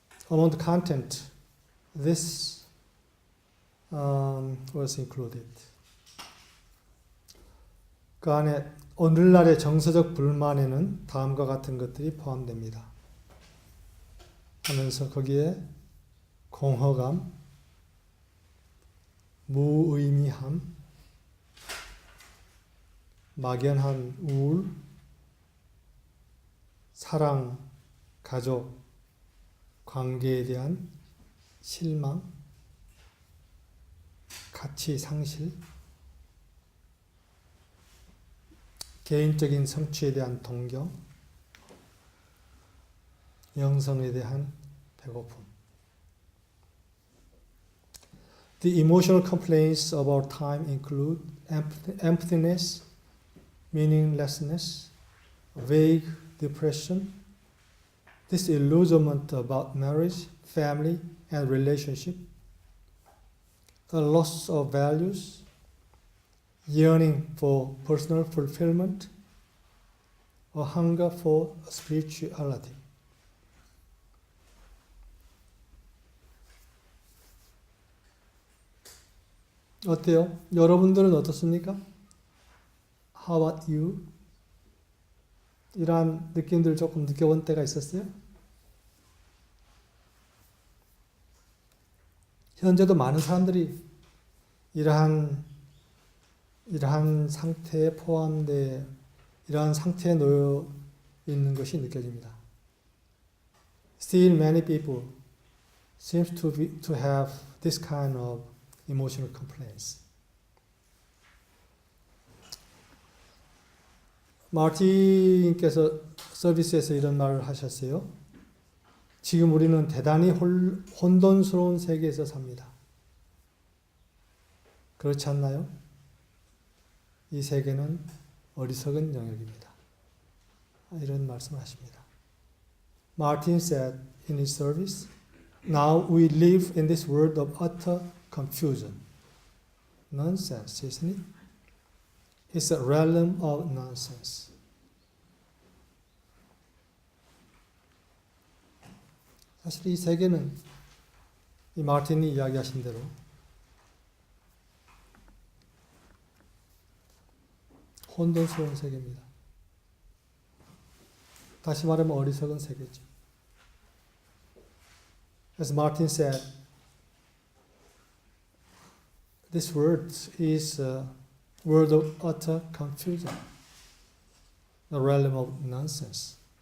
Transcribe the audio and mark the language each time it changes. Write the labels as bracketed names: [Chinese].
[English] Among the content, this was included. [Korean] 그 안에 오늘날의 정서적 불만에는 다음과 같은 것들이 포함됩니다. 하면서 거기에 공허감, 무의미함, 막연한 우울, 사랑, 가족, 관계에 대한 실망, 가치 상실, 개인적인 성취에 대한 동경, 영성에 대한 배고픔. [English] The emotional complaints of our time include emptiness, meaninglessness, vague depression, disillusionment about marriage, family, and relationship, a loss of values, yearning for personal fulfillment, a hunger for spirituality. [Korean] 어때요? 여러분들은 어떻습니까? [English] How about you? [Korean] 이러한 느낌들 조금 느껴본 때가 있었어요? 현재도 많은 사람들이 이러한 상태에 포함되어 이러한 상태에 놓여 있는 것이 느껴집니다. [English] Still many people seem to have this kind of emotional complaints. [Korean] 마틴께서 서비스에서 이런 말을 하셨어요. 지금 우리는 대단히 혼돈스러운 세계에서 삽니다. 그렇지 않나요? 이 세계는 어리석은 영역입니다. 이런 말씀을 하십니다. [English] Martin said in his service, now we live in this world of utter confusion. Nonsense, isn't it? It's a realm of nonsense. [Korean] 사실 이 세계는 이 마틴이 이야기하신 대로 혼돈스러운 세계입니다. 다시 말하면 어리석은 세계죠. [English] As Martin said, this world is a world of utter confusion, the realm of nonsense.